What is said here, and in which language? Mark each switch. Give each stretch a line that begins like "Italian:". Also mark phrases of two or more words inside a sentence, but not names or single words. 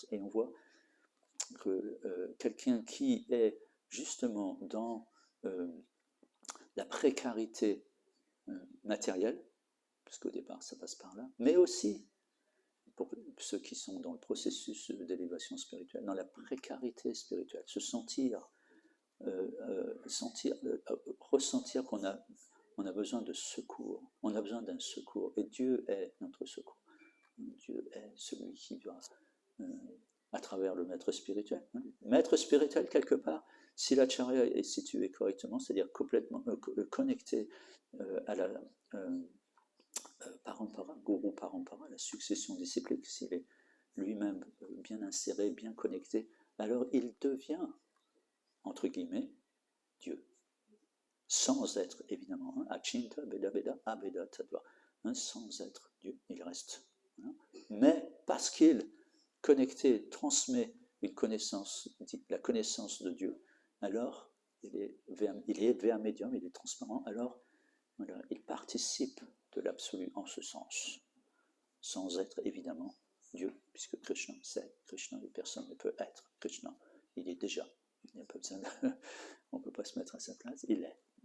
French: Et on voit que quelqu'un qui est justement dans la précarité matérielle, puisqu'au départ ça passe par là, mais aussi pour ceux qui sont dans le processus d'élévation spirituelle, dans la précarité spirituelle, se sentir, ressentir qu'on a besoin de secours, on a besoin d'un secours, et Dieu est notre secours. Dieu est celui qui va, à travers le maître spirituel. Maître spirituel, quelque part, si l'acharya est situé correctement, c'est-à-dire complètement connecté à la parampara,
Sanskrit: guru parampara,
French: la succession disciplique, s'il est lui-même bien inséré, bien connecté, alors il devient, entre guillemets, Dieu. Sans être, évidemment,
Sanskrit: achinta, beda, beda, abeda, tadva,
French: sans être Dieu, il reste. Mais parce qu'il, connecté, transmet une connaissance, la connaissance de Dieu, alors il est vers médium, il est transparent, alors voilà, il participe de l'absolu en ce sens, sans être évidemment Dieu, puisque Krishna, c'est Krishna, et personne ne peut être Krishna, il est déjà, il n'y a pas besoin de, on ne peut pas se mettre à sa place, il est.